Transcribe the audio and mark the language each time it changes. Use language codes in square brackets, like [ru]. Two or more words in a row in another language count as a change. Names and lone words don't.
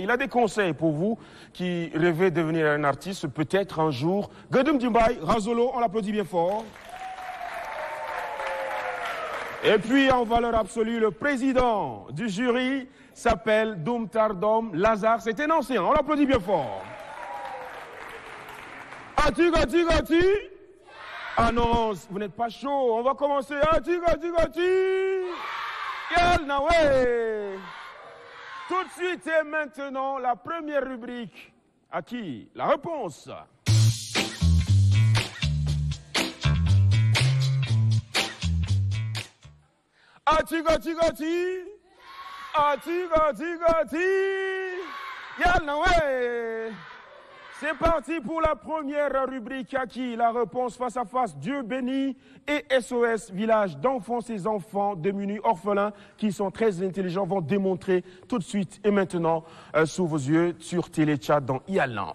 [fr] Il a des conseils pour vous qui rêvez de devenir un artiste, peut-être un jour. Gadum Djimbaï, Razolo, on l'applaudit bien fort. Et puis, en valeur absolue, le président du jury s'appelle Doum Tardom Lazare. C'est un ancien, on l'applaudit bien fort. Ati gati gati. Ah non, vous n'êtes pas chaud, on va commencer. Ati gati gati. Yalna way. Tout de suite et maintenant, la première rubrique. À qui? La réponse. Ati gati gati. Ati gati gati. Yalna way. C'est parti pour la première rubrique. À qui? La réponse face à face. Dieu béni et SOS Village d'enfants. Ces enfants démunis, orphelins, qui sont très intelligents, vont démontrer tout de suite et maintenant sous vos yeux sur Téléchat dans Yalna.